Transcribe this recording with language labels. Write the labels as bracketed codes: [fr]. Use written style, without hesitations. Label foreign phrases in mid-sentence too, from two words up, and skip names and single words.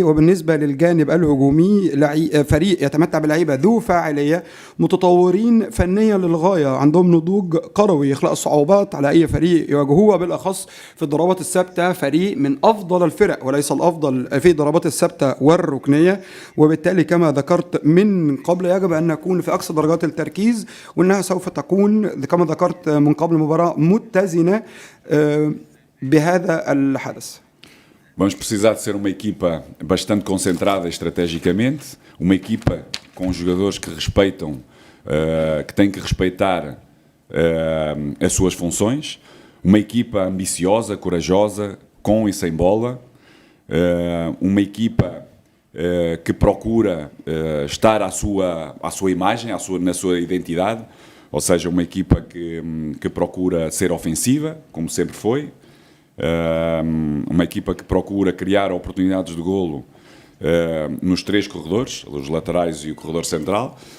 [ar] وبالنسبة للجانب الهجومي فريق يتمتع بلعيبة ذو فاعلية متطورين فنيا للغاية، عندهم نضوج كروي يخلق صعوبات على أي فريق يواجهوه، بالأخص في الضربات الثابتة فريق من أفضل الفرق وليس الأفضل في الضربات الثابتة والركنية. وبالتالي كما ذكرت من قبل يجب أن نكون في أقصى درجات التركيز، وأنها سوف تكون كما ذكرت من قبل مباراة متزنة بهذا الحدث. [pt] Vamos precisar de ser uma equipa bastante concentrada estrategicamente, uma equipa com jogadores que respeitam, que têm que respeitar as suas funções, uma equipa ambiciosa, corajosa, com e sem bola, uma equipa que procura estar à sua imagem, na sua identidade, ou seja, uma equipa que procura ser ofensiva, como sempre foi, uma equipa que procura criar oportunidades de golo nos três corredores, os laterais e o corredor central,